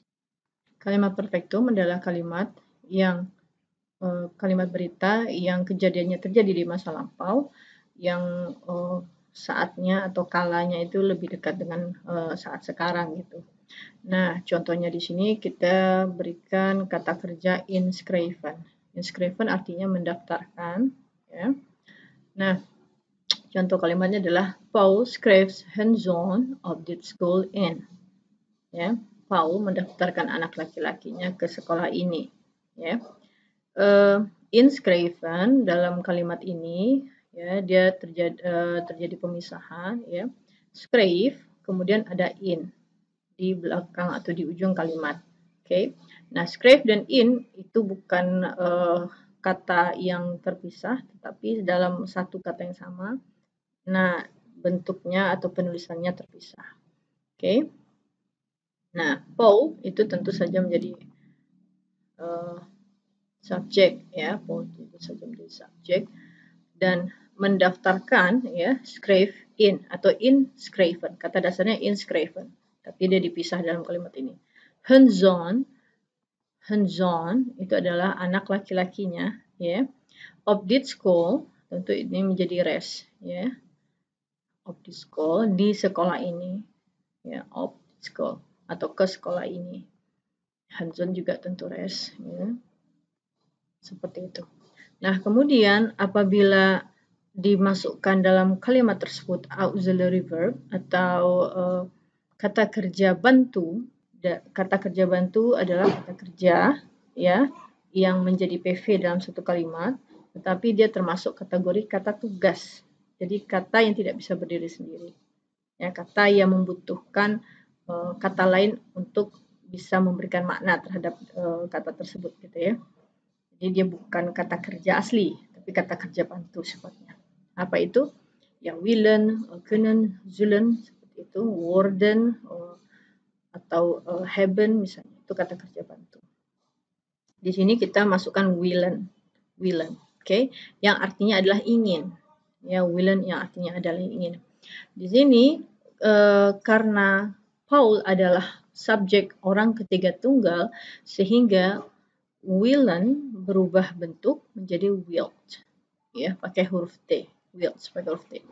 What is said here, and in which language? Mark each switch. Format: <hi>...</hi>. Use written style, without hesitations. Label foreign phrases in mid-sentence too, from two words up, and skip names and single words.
<id>Kalimat perfectum adalah kalimat yang kalimat berita yang kejadiannya terjadi di masa lampau, yang saatnya atau kalanya itu lebih dekat dengan saat sekarang gitu. Nah, contohnya di sini kita berikan kata kerja inschreven. Inschreven artinya mendaftarkan, ya. Nah, contoh kalimatnya adalah</id> <nl>Paul schreef zijn zoon op dit school in.</nl> <id>Ya, Paul mendaftarkan anak laki-lakinya ke sekolah ini, ya. Inschreven dalam kalimat ini ya dia terjadi pemisahan ya. Schreef kemudian ada in di belakang atau di ujung kalimat. Oke. Nah, schreef dan in itu bukan kata yang terpisah tetapi dalam satu kata yang sama. Nah, bentuknya atau penulisannya terpisah. Oke. Nah, Paul itu tentu saja menjadi subjek ya, Paul itu saja menjadi subjek dan mendaftarkan ya</id> <nl>schreef in</nl> <id>atau inschreven. Kata dasarnya inschreven, tapi dia dipisah dalam kalimat ini.</id> <nl>Hun zoon</nl> <id>itu adalah anak laki-lakinya ya.</id> <nl>Op dit school</nl> <id>tentu ini menjadi res ya.</id> <nl>Op dit school</nl> <id>di sekolah ini ya,</id> <nl>op dit school</nl> <id>atau ke sekolah ini.</id> <nl>Hun zoon</nl> <id>juga tentu res ya. Seperti itu. Nah, kemudian apabila dimasukkan dalam kalimat tersebut</id> <en>auxiliary verb</en> <id>atau kata kerja bantu. Kata kerja bantu adalah kata kerja ya yang menjadi PV dalam satu kalimat, tetapi dia termasuk kategori kata tugas. Jadi kata yang tidak bisa berdiri sendiri. Ya, kata yang membutuhkan kata lain untuk bisa memberikan makna terhadap kata tersebut gitu ya. Jadi dia bukan kata kerja asli, tapi kata kerja bantu sifatnya. Apa itu? Ya</id> <nl>willen, können, zullen</nl> <id>seperti itu, worden atau haben misalnya, itu kata kerja bantu. Di sini kita masukkan willen, oke, yang artinya adalah ingin. Ya, willen yang artinya adalah ingin. Di sini karena Paul adalah subjek orang ketiga tunggal, sehingga willen berubah bentuk menjadi wilt, ya, pakai huruf T, wilt pakai huruf T.</id>